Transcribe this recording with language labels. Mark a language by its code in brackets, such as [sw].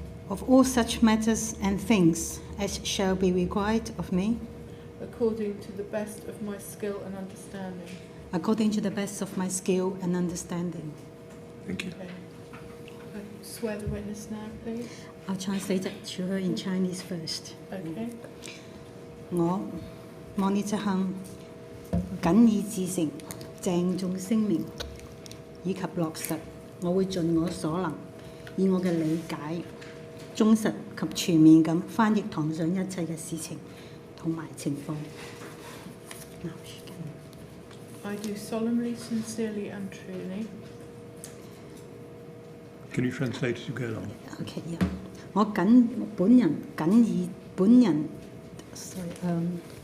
[en] of all such matters and things as shall be required of me, according to the best of my skill and understanding. according to the best of my skill and understanding. Thank you. Okay. I swear the witness now, please. I'll translate it to her in Chinese first. Okay. [yue] 我呢則行謹以至誠、鄭重聲明以及落實，我會盡我所能，以我嘅理解、忠實及全面咁翻譯堂上一切嘅事情同埋情況。 [en] Now she can- I do solemnly, sincerely and truly Can you translate as you go along? OK， yeah. [yue] 我本人謹以本人， [en] sorry， [yue] 本